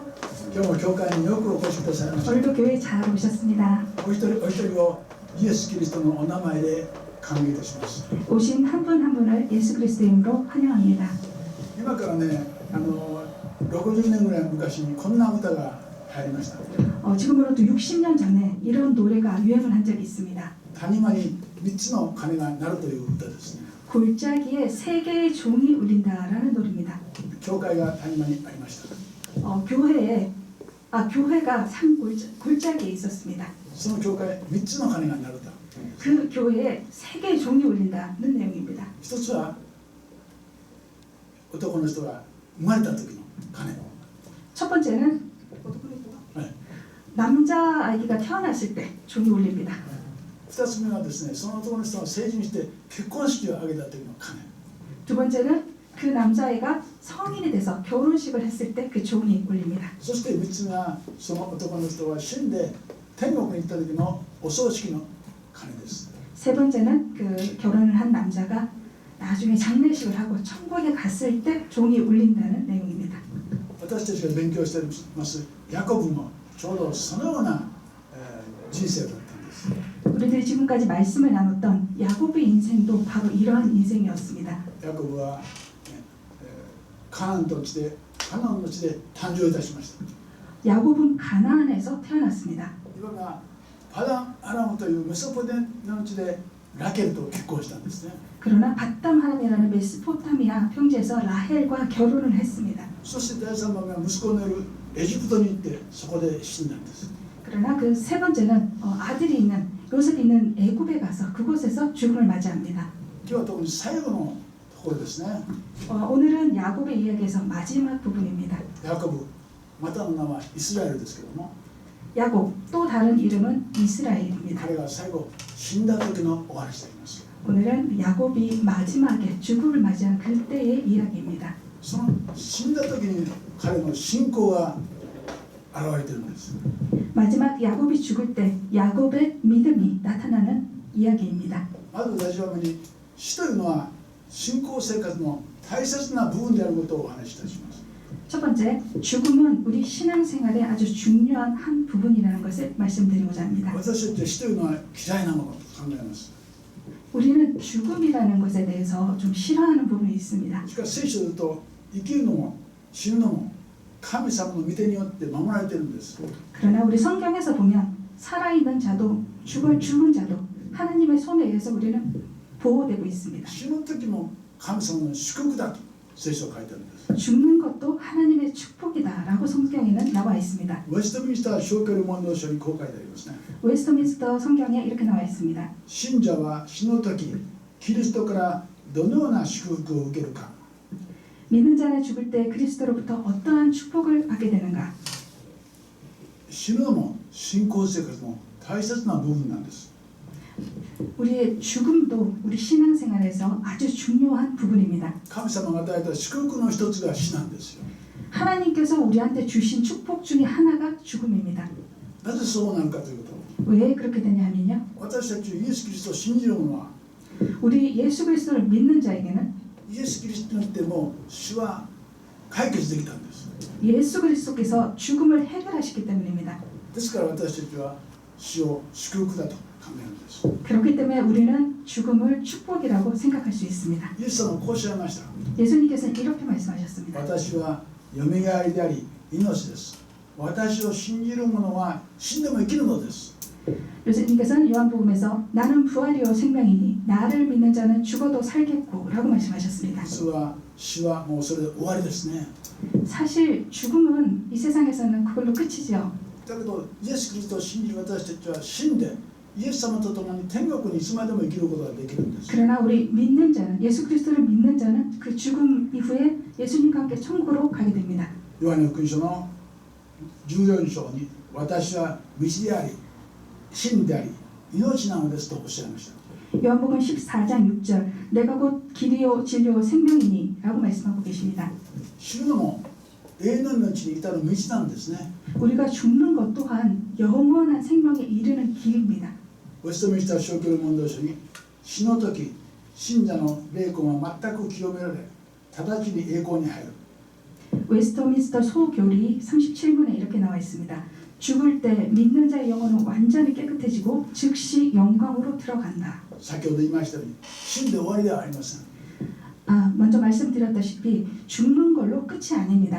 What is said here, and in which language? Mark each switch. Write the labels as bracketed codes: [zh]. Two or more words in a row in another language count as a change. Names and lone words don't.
[ja] 今日も教会によくお越しくださいました。 [ko] 오늘도 교회 잘 오셨습니다. [ja] お一人お一人をイエス・キリストのお名前で歓迎いたします。 [ko] 오신 한 분 한 분을 예수 그리스도의 이름으로 환영합니다. [ja] 今からね、60年ぐらい昔にこんな歌が入りました。 [ko] 지금으로부터 60년 전에 이런 노래가 유행을 한 적이 있습니다. [ja] 谷間に3つの鐘が鳴るという歌ですね。 [ko] 골짜기에 3개의 종이 울린다라는 노래입니다. [ja] 教会が谷間にありました。 [ko] 교회가 골짜기에 있었습니다. [ja] その教会3つの鐘が鳴ると。 [ko] 그 교회에 3개의 종이 울린다는 내용입니다. [ja] 一つは男の人が生まれた時の鐘。 [ko] 첫 번째는 남자 아기가 태어났을 때 종이 울립니다. [ja] 2 つ目はですね、その男の人が成人して結婚式を挙げた時の鐘。 [ko] 두 번째는 그 남자애가 성인이 돼서 결혼식을 했을 때 그 종이 울립니다. [ja] そして3つ目はその男の人が死んで天国に行った時のお葬式の鐘です。 [ko] 세 번째는 그 결혼을 한 남자가 나중에 장례식을 하고 천국에 갔을 때 종이 울린다는 내용입니다. [ja] 私たちが勉強していますヤコブもちょうどそのような人生だったんです。 [ko] 우리들이 지금까지 말씀을 나눴던 야곱의 인생도 바로 이러한 인생이었습니다. [ja] ヤコブはカナンの地で誕生いたしました。 [ko] 야곱은 가나안에서 태어났습니다. [ja] 今がパダンアラムというメソポタミアの地でラケルと結婚したんですね。 [ko] 그러나 바담하람이라는 메소포타미아 평지에서 라헬과 결혼을 했습니다. [ja] そして第3番目は息子のいるエジプトに行ってそこで死んだんです。 [ko] 그러나 그 세 번째는 아들이 있는 요셉이 있는 애굽에 가서 그곳에서 죽음을 맞이합니다. [ja] 今日は特に最後のところですね。 [ko] 오늘은 야곱의 이야기에서 마지막 부분입니다. [ja] ヤコブ、またの名はイスラエルですけども、 [ko] 야곱, 또 다른 이름은 이스라엘입니다. [ja] 彼が最後死んだ時のお話であります。 [ko] 오늘은 야곱이 마지막에 죽음을 맞이한 그때의 이야기입니다. [ja] その死んだ時に彼の信仰が現れているんです。 [ko] 마지막 야곱이 죽을 때 야곱의 믿음이 나타나는 이야기입니다. [ja] まず第一番目に死というのは信仰生活の大切な部分であることをお話しいたします。 [ko] 첫 번째, 죽음은 우리 신앙생활의 아주 중요한 한 부분이라는 것을 말씀드리고자 합니다. [ja] 私たちは死というのは嫌いなものと考えます。 [ko] 우리는 죽음이라는 것에 대해서 좀 싫어하는 부분이 있습니다. [ja] しかし聖書だと生きるのも死ぬのも神様の御手によって守られているんです。 [ko] 그러나 우리 성경에서 보면 살아있는 자도 죽은 자도 하나님의 손에 의해서 우리는 보호되고 있습니다. [ja] 死ぬ時も神様の祝福だと聖書は書いてあるんです。 [ko] 죽는 것도 하나님의 축복이다라고 성경에는 나와 있습니다. [ja] ウェストミンスター小教理問答書にこう書いてありますね。 [ko] 웨스트민스터 성경에 이렇게 나와 있습니다. [ja] 信者は死ぬ時キリストからどのような祝福を受けるか。 [ko] 믿는 자는 죽을 때 그리스도로부터 어떠한 축복을 받게 되는가? [ja] 死ぬのも信仰生活の大切な部分なんです。 [ko] 우리의 죽음도 우리 신앙생활에서 아주 중요한 부분입니다. [ja] 神様が与えた祝福の一つが死なんですよ。 [ko] 하나님께서 우리한테 주신 축복 중에 하나가 죽음입니다. [ja] なぜそうなるかというと、 [ko] 왜 그렇게 되냐 하면요. [ja] 私たちイエス・キリストを信じる者は [ko] 우리 예수 그리스도를 믿는 자에게는 [ja] イエス・キリストによってもう死は解決できたんです。 [ko] 예수 그리스도께서 죽음을 해결하시기 때문입니다. [ja] ですから私たちは死を祝福だと考えるんです。 [ko] 그렇기 때문에 우리는 죽음을 축복이라고 생각할 수 있습니다. [ja] イエス様はこうおっしゃいました。 [ko] 예수님께서는 이렇게 말씀하셨습니다. [ja] 私はよみがえりであり命です。私を信じる者は死んでも生きるのです。 [ko] 예수님께서는 요한복음에서 나는 부활이요 생명이니 나를 믿는 자는 죽어도 살겠고 라고 말씀하셨습니다. [ja] 実は死はもうそれで終わりですね。 [ko] 사실 죽음은 이 세상에서는 그걸로 끝이죠. [ja] だけどイエス・キリストを信じる私たちは死んでイエス様と共に天国にいつまでも生きることができるんです。 [ko] 그러나 우리 믿는 자는 예수 그리스도를 믿는 자는 그 죽음 이후에 예수님과 함께 천국으로 가게 됩니다. [ja] ヨハネ福音書の14章に私は道であり真であり命なのですとおっしゃいました。 [ko] 요한복음 14장 6절 내가 곧 길이요 진리요 생명이니 라고 말씀하고 계십니다. [ja] 死ぬのも永遠の命に至る道なんですね。 [ko] 우리가 죽는 것 또한 영원한 생명에 이르는 길입니다. [ja] ウェストミンスター小教理問答書に死の時信者の霊魂は全く清められ直ちに栄光に入る。 [ko] 웨스터민스터 소교리 37문에 이렇게 나와 있습니다. 죽을 때 믿는 자의 영혼은 완전히 깨끗해지고 즉시 영광으로 들어간다. [ja] 先ほど言いましたように死んで終わりではありません。 [ko] 먼저 말씀드렸다시피 죽는 걸로 끝이 아닙니다.